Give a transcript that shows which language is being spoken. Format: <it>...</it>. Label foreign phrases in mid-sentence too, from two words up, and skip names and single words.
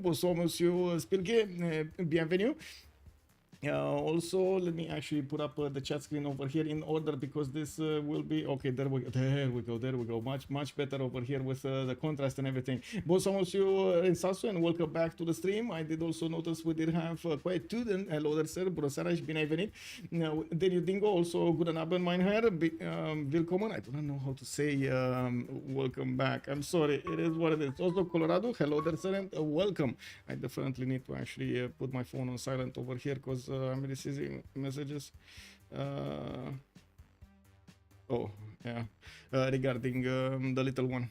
<fr>Bonsoir, monsieur Spilke, bienvenue.</fr> <en>Also, let me actually put up the chat screen over here in order, because this will be okay. There we go. Much better over here with the contrast and everything.</en> <fr>Bonsoir, monsieur Ensasu,</fr> <en>and welcome back to the stream. I did also notice we did have quite student. Hello there, sir.</en> <ro>Bună seara și bine ai venit.</ro> <de>Daniel Dingo, also guten Abend, mein Herr. Willkommen.</de> <en>I don't know how to say welcome back. I'm sorry. It is what it is. Also, Colorado. Hello there, sir, and welcome. I definitely need to actually put my phone on silent over here, because I'm receiving messages. Regarding the little one.</en>